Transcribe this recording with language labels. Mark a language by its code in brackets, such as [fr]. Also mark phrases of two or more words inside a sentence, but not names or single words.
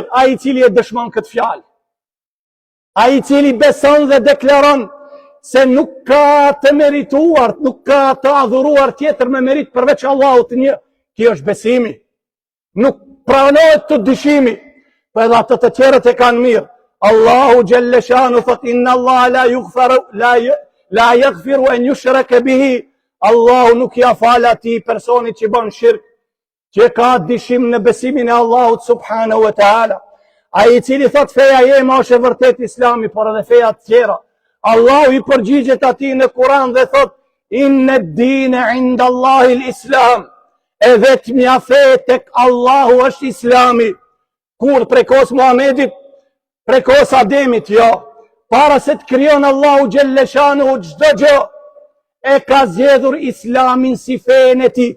[sq] A i cili e dëshmon këtë fjalë. A i cili beson dhe deklaron se nuk ka të merituar, nuk ka të adhuruar tjetër me merit përveç Allahut një. Kjo është besimi. Nuk pranohet të dyshimi, për edhe atë të tjerët e kanë mirë. Allahu Gjelle Shanu thot, [ar] إن الله لا يغفر أن يشرك به. [sq] Allahu nuk ja fal atij personit që bën shirk, që ka dyshim në besimin e Allahut [ar] سبحانه وتعالى. [sq] Ai i cili thot feja jema është e vërtet Islami, por edhe feja të tjera. Allahu i përgjigjet atij në Kur'an dhe thot, [ar] إن الدين عند الله الإسلام. [sq] E vetmja fe tek Allahu është Islami. Kur prekos Muhamedit, prekos Ademit, jo. Para se të krijon Allahu Gjelle Shanu çdo gjë, e ka zgjedhur Islamin si fenë e tij.